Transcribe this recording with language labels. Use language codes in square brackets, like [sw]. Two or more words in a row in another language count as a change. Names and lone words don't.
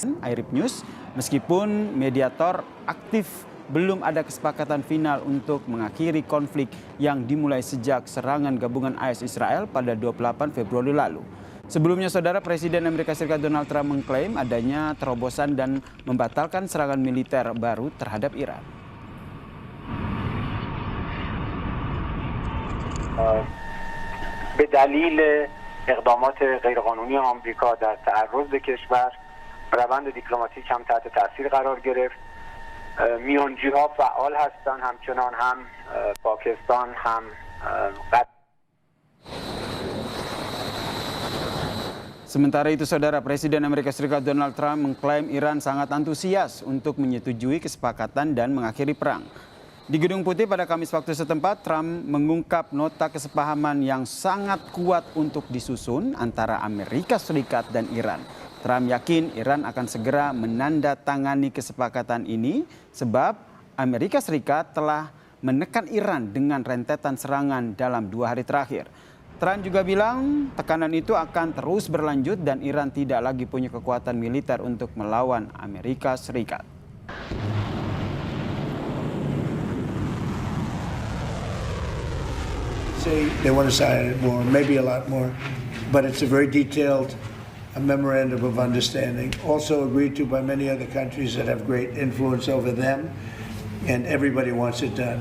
[id] Airib News, meskipun mediator aktif, belum ada kesepakatan final untuk mengakhiri konflik yang dimulai sejak serangan gabungan AS Israel pada 28 Februari lalu. Sebelumnya, Saudara, Presiden Amerika Serikat Donald Trump mengklaim adanya terobosan dan membatalkan serangan militer baru terhadap Iran. [fa] به دلیل اقدامات غیرقانونی آمریکا در تعرض به کشور روند دیپلماتیک هم تحت تاثیر قرار گرفت. میانجی‌ها فعال هستند، همچنان هم پاکستان هم [id] Sementara itu, Saudara, Presiden Amerika Serikat Donald Trump mengklaim Iran sangat antusias untuk menyetujui kesepakatan dan mengakhiri perang. Di Gedung Putih pada Kamis waktu setempat, Trump mengungkap nota kesepahaman yang sangat kuat untuk disusun antara Amerika Serikat dan Iran. Trump yakin Iran akan segera menandatangani kesepakatan ini sebab Amerika Serikat telah menekan Iran dengan rentetan serangan dalam 2 hari terakhir. Trump juga bilang tekanan itu akan terus berlanjut dan Iran tidak lagi punya kekuatan militer untuk melawan Amerika Serikat. [en] They want to sign more, maybe a lot more, but it's a very detailed memorandum of understanding, also agreed to by many other countries that have great influence over them, and everybody wants it done.